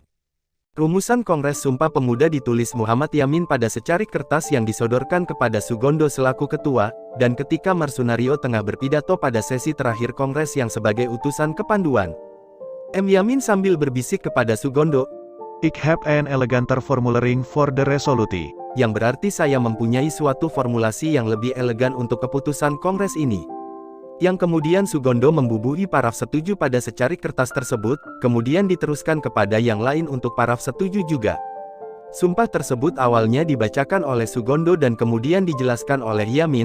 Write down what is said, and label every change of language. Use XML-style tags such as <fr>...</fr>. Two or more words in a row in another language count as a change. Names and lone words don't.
<id>Rumusan Kongres Sumpah Pemuda ditulis Muhammad Yamin pada secarik kertas yang disodorkan kepada Sugondo selaku ketua, dan ketika Marsunario tengah berpidato pada sesi terakhir Kongres yang sebagai utusan kepanduan. M. Yamin sambil berbisik kepada Sugondo,</id> <nl>"Ik heb een eleganter formulering voor de resolutie."</nl> <id>Yang berarti saya mempunyai suatu formulasi yang lebih elegan untuk keputusan Kongres ini. Yang kemudian Sugondo membubuhi paraf setuju pada secarik kertas tersebut, kemudian diteruskan kepada yang lain untuk paraf setuju juga. Sumpah tersebut awalnya dibacakan oleh Sugondo dan kemudian dijelaskan oleh Yamin.</id>